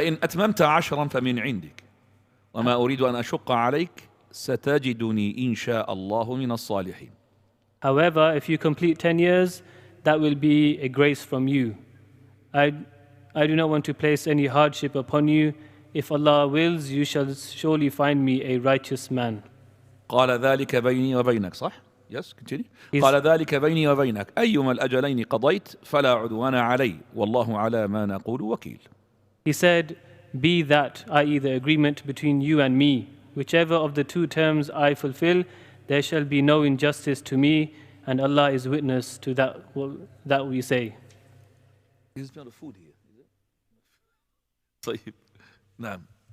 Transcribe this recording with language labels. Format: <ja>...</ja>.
<ar>فإن أتممت 10 فمن عندك وما أريد أن أشق عليك ستجدني إن شاء الله من الصالحين.</ar> <en>However, if you complete 10 years, that will be a grace from you. I do not want to place any hardship upon you. If Allah wills, you shall surely find me a righteous man.</en> <ar>قال ذلك بيني وبينك صح؟</ar> <en>Yes, continue.</en> <ar>قال ذلك بيني وبينك أيما الأجلين قضيت فلا عدوان علي والله على ما نقول وكيل.</ar> <en>He said, Be that, i.e. the agreement between you and me, whichever of the two terms I fulfill, there shall be no injustice to me, and Allah is witness to that we say. Is there food here?</en> <ar>طيب. نعم.</ar>